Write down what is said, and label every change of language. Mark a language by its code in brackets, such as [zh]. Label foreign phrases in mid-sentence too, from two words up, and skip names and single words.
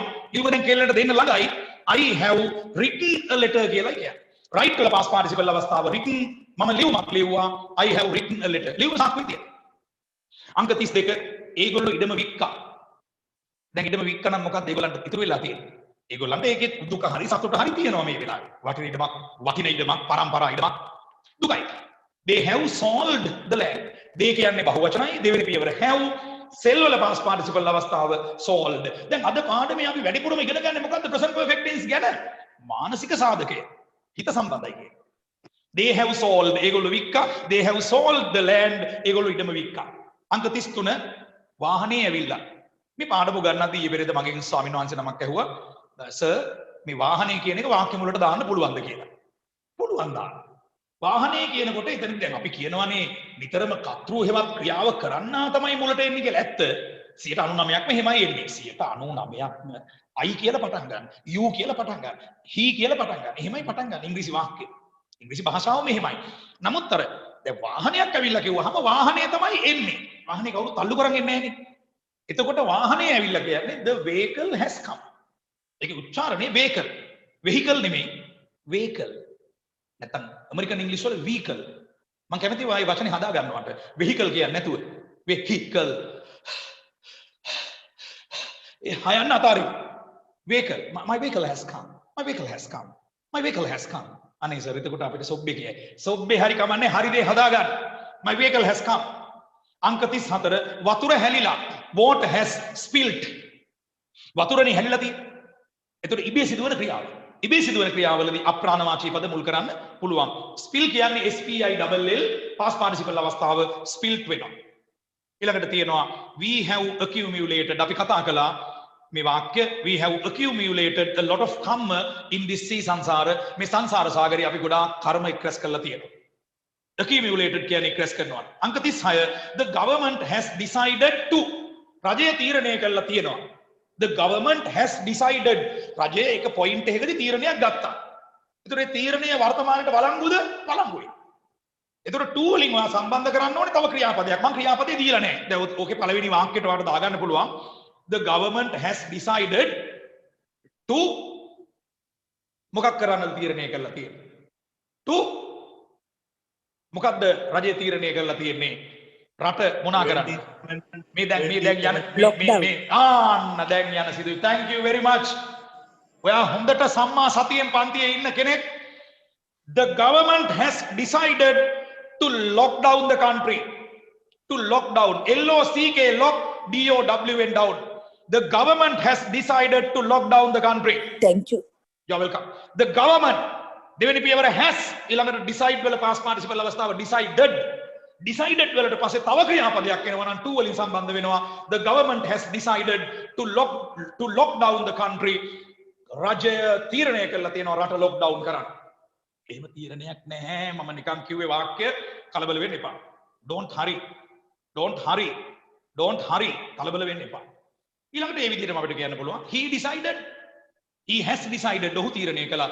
[si] ලියුම දැන් කෙල්ලන්ට දෙන්න ළඟයි. [en] I have written a letter [si] කියලා කියන්නේ. write වල [en] past participle [si] අවස්ථාව written මම ලියුමක් ලියුවා. [en] I have written a letter. [si] ලියුම සාක්ෂිය. අංක 32 ඒගොල්ලෝ ඉඩම වික්කා. දැන් ඉඩම වික්කා නම් මොකක්ද ඒගොල්ලන්ට ඉතුරු වෙලා තියෙන්නේ? ඒගොල්ලන්ට ඒකේ දුක හරි සතුට හරි තියෙනවා මේ වෙලාවේ. වටින ඉඩමක් පරම්පරා ඉඩමක් දුකයි. [en] They have sold the land. they [si] කියන්නේ බහුවචනයි දෙවෙනි පියවර [en] have sell වල past participle අවස්ථාව sold. [si] දැන් අද පාඩමේ අපි වැඩිපුරම ඉගෙන ගන්න මොකද්ද [en] present perfect tense [si] ගැන? මානසික සාධකය. හිත සම්බන්ධයි කියන්නේ. [en] They have sold [si] ඒගොල්ලෝ වික්කා. [en] They have sold the land [si] ඒගොල්ලෝ ඉඩම වික්කා. අංක 33 වාහනේ ඇවිල්ලා. මේ පාඩම ගන්නදී ඊයේ පෙරේද මගෙන් ස්වාමීන් වහන්සේ නමක් ඇහුවා සර් මේ වාහනේ කියන එක වාක්‍ය මුලට දාන්න පුළුවන්ද කියලා. පුළුවන් දාන්න. වාහනේ කියනකොට එතන දැන් අපි කියනවානේ නිතරම කර්තෘ හේවත් ක්‍රියාව කරන්නා තමයි මුලට එන්නේ කියලා. ඇත්ත 99%ක්ම එහෙමයි එන්නේ. 99%ක්ම I කියලා පටන් ගන්න. you කියලා පටන් ගන්න. he කියලා පටන් ගන්න. එහෙමයි පටන් ගන්න ඉංග්‍රීසි වාක්‍ය. ඉංග්‍රීසි භාෂාවම එහෙමයි. නමුත් අර දැන් වාහනයක් ඇවිල්ලා කිව්වහම වාහනේ තමයි එන්නේ. වාහනේ කවුරු තල්ලු කරන් එන්නේ නැහනේ. එතකොට වාහනේ ඇවිල්ලා කියන්නේ [en] the vehicle has come. [si] ඒකේ උච්චාරණය vehicle. vehicle නෙමෙයි vehicle. නැත්තම් ඇමරිකන් ඉංග්‍රීසි වල vehicle. මම කැමති ඔය වචනේ හදා ගන්නවට. vehicle කියන්නේ නැතුව vehicle. ඒ හයන්න අතාරින්. [en] vehicle. My vehicle has come. My vehicle has come. My vehicle has come. [si] අනේ සර් එතකොට අපිට සොබ්බේ කියයි. සොබ්බේ හරි කමන්නේ හරි දේ හදා ගන්න. [en] My vehicle has come. [si] අංක 34 වතුර හැලිලා. [en] Water has spilt. [si] වතුරනේ හැලිලා තියෙන්නේ. එතකොට ඉබේ සිදුවන ක්‍රියාව. ඉබේ සිදුවන ක්‍රියාවලදී අප්‍රාණවාචී පද මුල් කරන්න පුළුවන්. [en] spill කියන්නේ SPILL past participle අවස්ථාව spilt වෙනවා. [si] ඊළඟට තියෙනවා [en] we have accumulated [si] අපි කතා කළා මේ වාක්‍ය [en] we have accumulated a lot of karma in this sea [si] සංසාර මේ සංසාර සාගරේ අපි ගොඩාක් කර්ම එක්රැස් කරලා තියෙනවා. accumulated කියන්නේ එක්රැස් කරනවා. අංක 36 [en] the government has decided to [si] රජය තීරණය කළා තියෙනවා. [en] The government has decided [si] රජය එක පොයින්ට් එකකදී තීරණයක් ගත්තා. ඒතර ඒ තීරණය වර්තමානයේ වළංගුද? වළංගුයි. ඒතර to වලින් ඔයා සම්බන්ධ කරන්න ඕනේ තව ක්‍රියාපදයක්. මම ක්‍රියාපදේ දීලා නැහැ. දැන් ඕකේ පළවෙනි වාක්‍යයට ඔයාලට දාගන්න පුළුවන්. [en] The government has decided to [si] මොකක් කරන්නද තීරණය කරලා තියෙන්නේ? 2 මොකද්ද රජය තීරණය කරලා තියෙන්නේ? රට මොනා කරන්නේ? මේ දැන් යන මේ ආන්න දැන් යන සිදුවීම්. [en] thank you very much. [si] ඔයා හොඳට සම්මා සතියෙන් පන්තියේ ඉන්න කෙනෙක්. [en] The government has decided to lock down the country. To lock down. LOCK, lock, DOWN, down. The government has decided to lock down the country. Thank you. You're welcome. The government, [si] දෙවෙනි පියවර has ඊළඟට decide වල [en] past participle [si] අවස්ථාව decided. Decided වලට පස්සේ තව ක්‍රියාපදයක් එනවා නම් to වලින් සම්බන්ධ වෙනවා. [en] The government has decided to lock down the country. [si] රජය තීරණය කළා තියෙනවා රට [en] lock down [si] කරන්න. එහෙම තීරණයක් නැහැ. මම නිකන් කිව්වේ වාක්‍ය කලබල වෙන්න එපා. [en] Don't hurry. Don't hurry. Don't hurry. [si] කලබල වෙන්න එපා. ඊළඟට මේ විදිහටම අපිට කියන්න පුළුවන් [en] he decided, he has decided. [si] ඔහු තීරණය කළා.